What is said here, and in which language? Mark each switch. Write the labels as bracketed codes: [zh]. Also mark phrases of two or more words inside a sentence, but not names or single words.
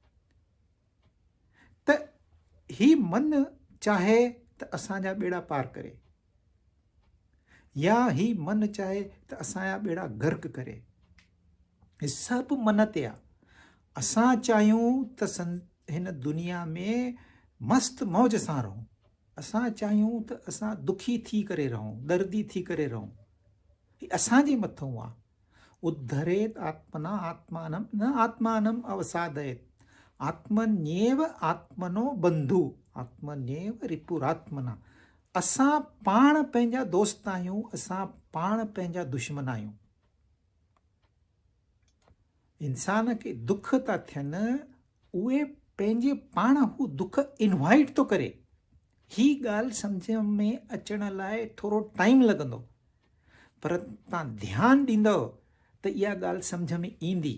[sd] त ही मन चाहे त असांजा ॿेड़ा पार करे, या ही मन चाहे त असांजा ॿेड़ा गर्क करे। ही सभु मन ते आहे। असां चाहियूं त हिन दुनिया में मस्तु मौज सां रहूं, असां चाहियूं त असां दुखी थी करे रहूं, दर्दी थी करे रहूं। ही असांजे मथां आहे। [sa] उद्धरेत आत्मना आत्मानम न आत्मानम अवसादयेत, आत्मन्येव आत्मनो बंधु, आत्मन्येव रिपुरात्मना। [sd] असां पाण पंहिंजा दोस्त आहियूं, असां पाण पंहिंजा दुश्मन आहियूं। इंसान खे दुख था थियनि, उहे पंहिंजे पाण हू दुख इनवाइट थो करे। ही ॻाल्हि सम्झ में अचण लाइ थोरो टाइम लॻंदो, पर तव्हां ध्यानु ॾींदव त इहा ॻाल्हि सम्झ में ईंदी।